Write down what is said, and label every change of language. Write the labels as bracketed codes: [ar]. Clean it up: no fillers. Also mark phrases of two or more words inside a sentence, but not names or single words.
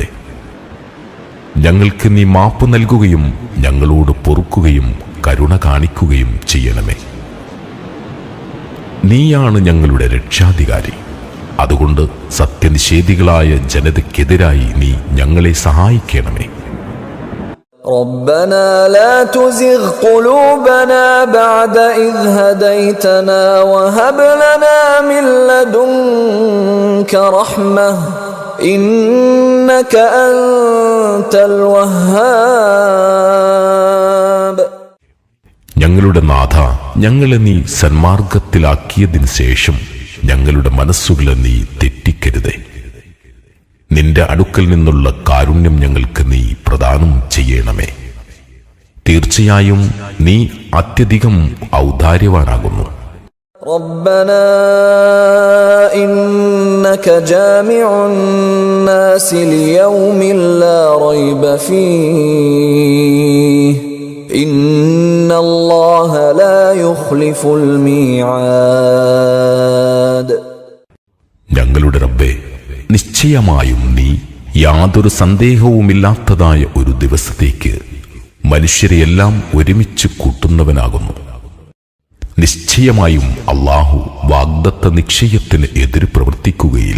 [ml] ഞങ്ങൾക്ക് നീ മാപ്പ് നൽകുകയും ഞങ്ങളോട് പൊറുക്കുകയും കരുണ കാണിക്കുകയും ചെയ്യണമേ. നീയാണ് ഞങ്ങളുടെ രക്ഷാധികാരി. അതുകൊണ്ട് സത്യനിഷേധികളായ ജനതയ്ക്കെതിരായി നീ ഞങ്ങളെ സഹായിക്കണമേ. [ar] ربنا لا تزغ قلوبنا بعد إذ هديتنا وهب لنا من لدنك رحمة إنك أنت الوهاب. [ml] ഞങ്ങളുടെ നാഥ, ഞങ്ങളെ നീ സന്മാർഗത്തിലാക്കിയതിനു ശേഷം ഞങ്ങളുടെ മനസ്സുകളെ നീ തെറ്റിക്കരുതേ. നിന്റെ അടുക്കൽ നിന്നുള്ള കാരുണ്യം ഞങ്ങൾക്ക് നീ പ്രദാനം ചെയ്യണമേ. തീർച്ചയായും നീ അത്യധികം ഔദാര്യവാനാകുന്നു. [ar] ربنا إنك جامع الناس ليوم لا ريب فيه إن الله لا يخلف الميعاد. [ml] ഞങ്ങളുടെ റബ്ബേ, നിശ്ചയമായും നീ യാതൊരു സന്ദേഹവുമില്ലാത്തതായ ഒരു ദിവസത്തേക്ക് മനുഷ്യരെയെല്ലാം ഒരുമിച്ച് കൂട്ടുന്നവനാകുന്നു. നിശ്ചയമായും അല്ലാഹു വാഗ്ദത്ത നിശ്ചയത്തിന് എതിര് പ്രവർത്തിക്കുകയില്ല.